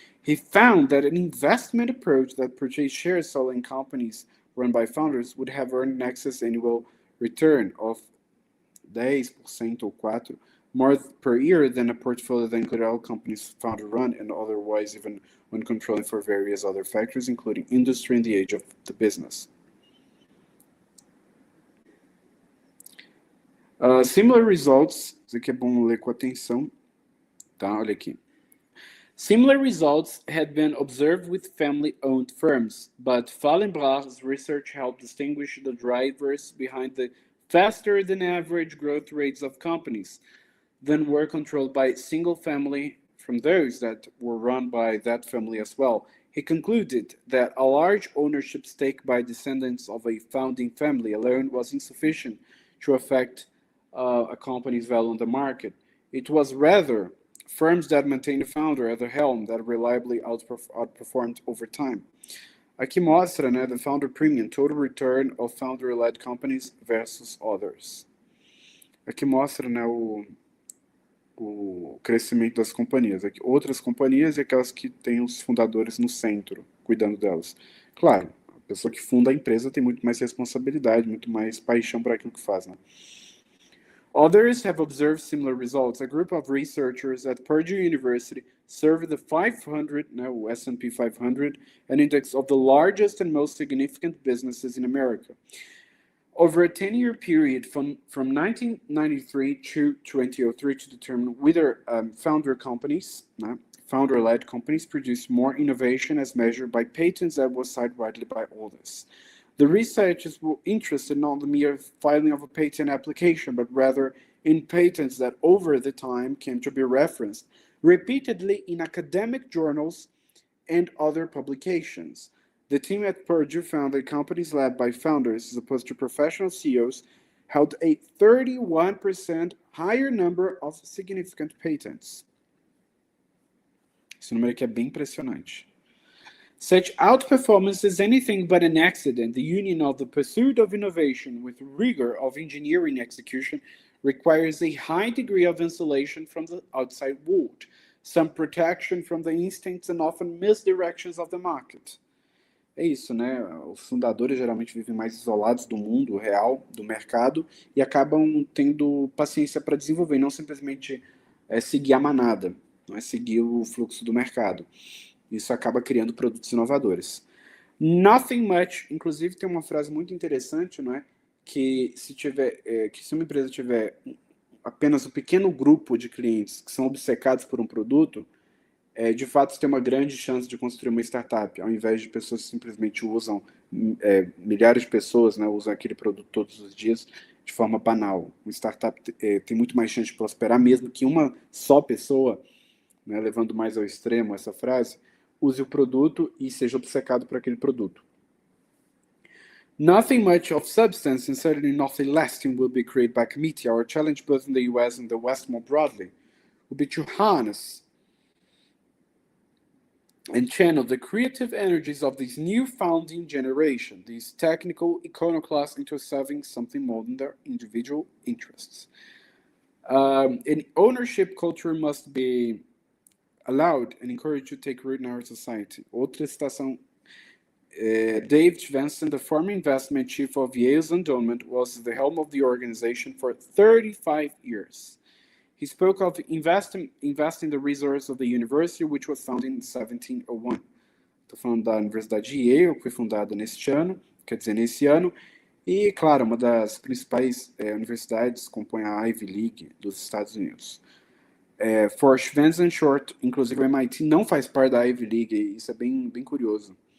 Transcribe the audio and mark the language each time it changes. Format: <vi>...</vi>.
<en>He found that an investment approach that purchased shares solely in companies run by founders would have earned an excess annual return of 10% or 4% more per year than a portfolio that included all companies founder run and otherwise, even when controlling for various other factors, including industry and the age of the business. Similar results,</en> <pt>isso aqui é bom ler com atenção, tá? Olha aqui.</pt> <en>Similar results had been observed with family-owned firms, but Fallenbrach's research helped distinguish the drivers behind the faster-than-average growth rates of companies that were controlled by single family from those that were run by that family as well. He concluded that a large ownership stake by descendants of a founding family alone was insufficient to affect a company's value on the market. It was rather firms that maintained the founder at the helm that reliably outperformed over time.</en> <pt>Aqui mostra, né,</pt> <en>the founder premium, total return of founder-led companies versus others.</en> <pt>Aqui mostra, né, o crescimento das companhias. Aqui, outras companhias e aquelas que têm os fundadores no centro, cuidando delas. Claro, a pessoa que funda a empresa tem muito mais responsabilidade, muito mais paixão por aquilo que faz, né?</pt> <en>Others have observed similar results. A group of researchers at Purdue University surveyed the 500, now S&P 500, an index of the largest and most significant businesses in America. Over a 10-year period from 1993 to 2003 to determine whether founder-led companies produce more innovation as measured by patents that was cited widely by others. The researchers were interested not in the mere filing of a patent application, but rather in patents that over the time came to be referenced repeatedly in academic journals and other publications. The team at Purdue found that companies led by founders as opposed to professional CEOs held a 31% higher number of significant patents.</en> <pt>Esse número aqui é bem impressionante.</pt> <en>Such outperformance is anything but an accident. The union of the pursuit of innovation with rigor of engineering execution requires a high degree of insulation from the outside world, some protection from the instincts and often misdirections of the market.</en> <pt>É isso, né? Os fundadores geralmente vivem mais isolados do mundo real, do mercado, e acabam tendo paciência para desenvolver, não simplesmente seguir a manada, não é seguir o fluxo do mercado. Isso acaba criando produtos inovadores.</pt> <en>Nothing much,</en> <pt>inclusive tem uma frase muito interessante, não é? Que se uma empresa tiver apenas um pequeno grupo de clientes que são obcecados por um produto, de fato tem uma grande chance de construir uma startup, ao invés de pessoas que simplesmente usam, milhares de pessoas, né, usam aquele produto todos os dias de forma banal. Uma startup tem muito mais chance de prosperar, mesmo que uma só pessoa, né, levando mais ao extremo essa frase, use o produto e seja obcecado por aquele produto.</pt> <en>Nothing much of substance and certainly nothing lasting will be created by committee. Our challenge both in the US and the West more broadly will be to harness and channel the creative energies of this new founding generation, these technical iconoclasts, into serving something more than their individual interests. An ownership culture must be allowed and encouraged to take root in our society.</en> <pt>Outra citação,</pt> <en>David Vincent, the former investment chief of Yale's endowment, was at the helm of the organization for 35 years. He spoke of investing the resources of the university, which was founded in 1701.</en> <pt>Estou falando da Universidade de Yale, que foi fundada nesse ano, e, claro, uma das principais universidades compõe a Ivy League dos Estados Unidos.</pt> <en>For Schwanz and Short,</en> <pt>inclusive o MIT não faz parte da Ivy League, e isso é bem curioso.</pt>